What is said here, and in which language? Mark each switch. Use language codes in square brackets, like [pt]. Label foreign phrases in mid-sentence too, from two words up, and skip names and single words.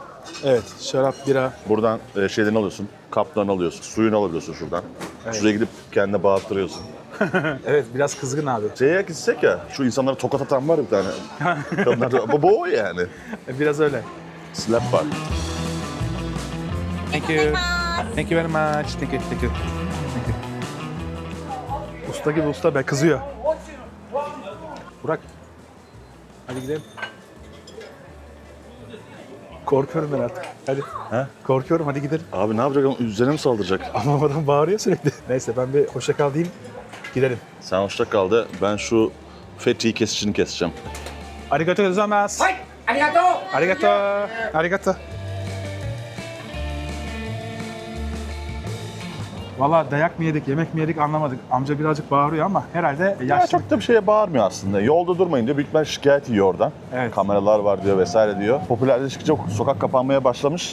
[tr] Evet, şarap, bira. Buradan şeylerini alıyorsun. Kaplarını alıyorsun. Suyunu alabiliyorsun şuradan. Şuraya gidip kendine bağırttırıyorsun. Evet, biraz kızgın abi. Şeye gitsek ya, şu insanlara tokat atan var bir tane. Kadınlar da, bu o yani. Biraz öyle. Slap var. [en] Thank you. Thank you very much. Thank you, thank you. Thank you. [tr] Usta gibi usta be, kızıyor. Burak. Hadi gidelim. Korkuyorum ben artık. Hadi. He? Korkuyorum, hadi gidelim. Abi ne yapacak? Üzerine mi saldıracak? Ama adam bağırıyor sürekli. Neyse ben bir hoşça kal diyeyim. Gidelim. Sen hoşça kal de ben şu fethiyi kesişini keseceğim. [ja] ありがとうございます. はい、ありがとう. ありがとう。ありがとう. [tr] Valla dayak mı yedik, yemek mi yedik anlamadık. Amca birazcık bağırıyor ama herhalde Ya yaşlı. çok da bir şeye bağırmıyor aslında. Yolda durmayın diyor. Büyük ihtimal şikayet yiyor oradan. Evet. Kameralar var diyor vesaire diyor. Popülerleştikçe sokak kapanmaya başlamış.